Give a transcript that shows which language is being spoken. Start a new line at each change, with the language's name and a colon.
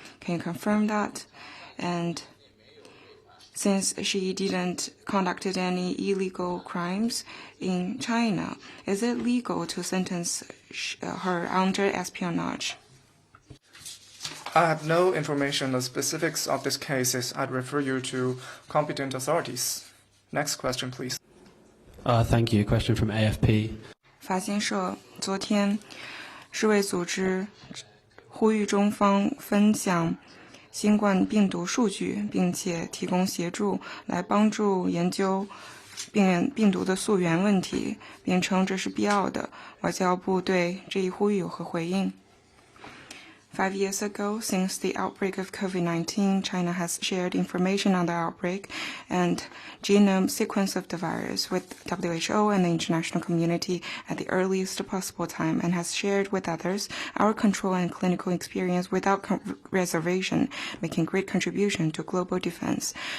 English: Can you confirm that? And since she didn't conducted any illegal crimes in China, is it legal to sentence her under espionage? I have no information on the specifics of this case. I'd refer you to competent authorities. Next question, please. Thank you. Question from AFP.
Chinese: 法新社昨天，世卫组织呼吁中方分享新冠病毒数据，并且提供协助来帮助研究病毒的溯源问题，并称这是必要的。外交部对这一呼吁有何回应？
English: 5 years ago, since the outbreak of COVID-19, China has shared information on the outbreak and genome sequence of the virus with WHO and the international community at the earliest possible time, and has shared with others our control and clinical experience without reservation, making great contribution to global defense.